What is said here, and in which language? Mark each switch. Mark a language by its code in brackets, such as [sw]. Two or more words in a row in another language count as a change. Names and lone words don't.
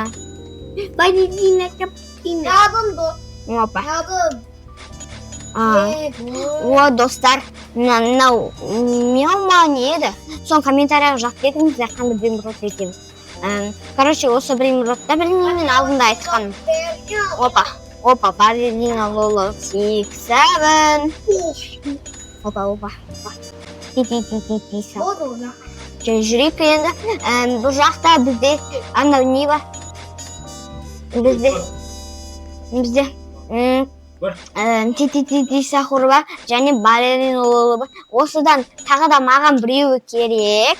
[kk] капучино. Ябым бұл. Опа. О, достар, мынау мелма не еді? Соң комментарияға жазып кетіңіздер, қандай бримрот екенін. Короче, осы бримротта білмеймін алдында айтқаным. Опа, балерина Лоло 6-7. Опа. Ти-ти-ти-ти-ти. Жүрейік енді. Бұл жақта бізде анау не бар? Бізде Ти-ти-ти-ти сақур бар, және балерина Лоло бар. Осыдан тағы да маған біреуі керек.